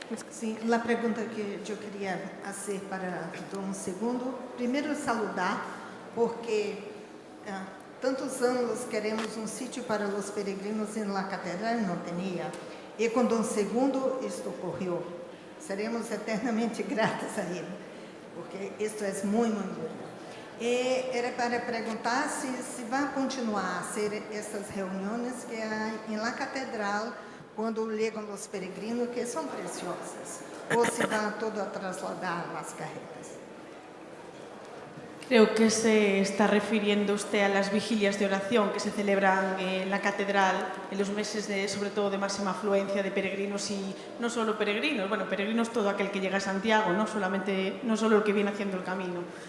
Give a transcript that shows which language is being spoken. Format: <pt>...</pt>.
<es>Sí, la pregunta que yo quería hacer para don Segundo, primero saludar, porque tantos años queremos un sitio para los peregrinos en la catedral, no tenía, y con don Segundo esto ocurrió.</es> <pt>Seremos eternamente gratos a ele, porque isto é muito bom. Era para perguntar se vai continuar a ser essas reuniões que há na catedral, quando chegam os peregrinos, que são preciosas, ou se vai todo a trasladar nas carretas.</pt> <es>Creo que se está refiriendo usted a las vigilias de oración que se celebran en la catedral en los meses sobre todo de máxima afluencia de peregrinos y no solo peregrinos, bueno, peregrinos todo aquel que llega a Santiago, no solo el que viene haciendo el camino.</es>